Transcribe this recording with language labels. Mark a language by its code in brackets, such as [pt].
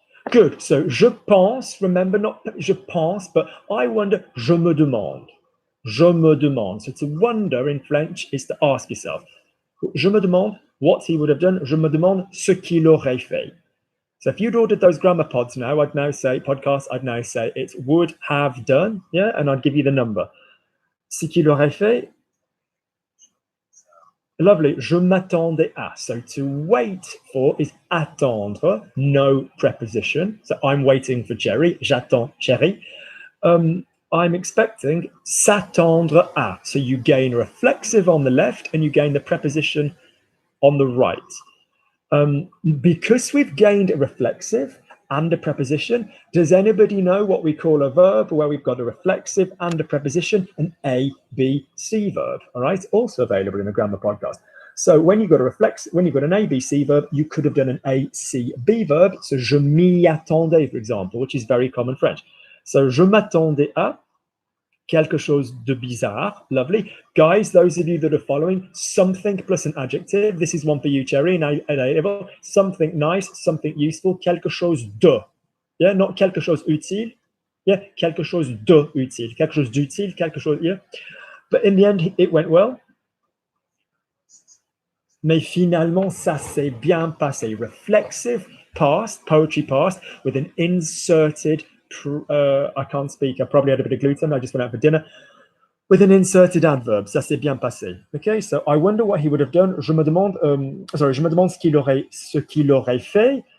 [fr] Good. So je pense, remember, not je pense, [en] but I wonder, [fr] je me demande. Je me demande. [en] So to wonder in French is to ask yourself. [fr] Je me demande [en] what he would have done. [fr] Je me demande ce qu'il aurait fait. [en] So if you'd ordered those grammar pods now, I'd now say, it would have done, yeah, and I'd give you the number. [fr] Ce qu'il aurait fait. [en] Lovely. [fr] Je m'attendais à. [en] So to wait for is attendre, no preposition. So I'm waiting for Cherry. [fr] J'attends Cherry. [en] I'm expecting [fr] s'attendre à. [en] So you gain a reflexive on the left and you gain the preposition on the right. Because we've gained a reflexive and a preposition, does anybody know what we call a verb where we've got a reflexive and a preposition? An A, B, C verb. All right, also available in the grammar podcast. So when you've got an A, B, C verb, you could have done an A, C, B verb. So [fr] je m'y attendais, [en] for example, which is very common French. [fr] So je m'attendais à quelque chose de bizarre. [en] Lovely. Guys, those of you that are following, something plus an adjective. This is one for you, Cherry. Now, something nice, something useful. [fr] Quelque chose de. Yeah, not quelque chose utile. Yeah, quelque chose de utile. Quelque chose d'utile, quelque chose, yeah. [en] But in the end, it went well. [fr] Mais finalement, ça s'est bien passé. [en] Reflexive past, poetry past, with an inserted, I can't speak, I probably had a bit of gluten, I just went out for dinner, with an inserted adverb. [fr] Ça s'est bien passé. [en] Okay, so I wonder what he would have done. [fr] Je me demande ce qu'il aurait fait.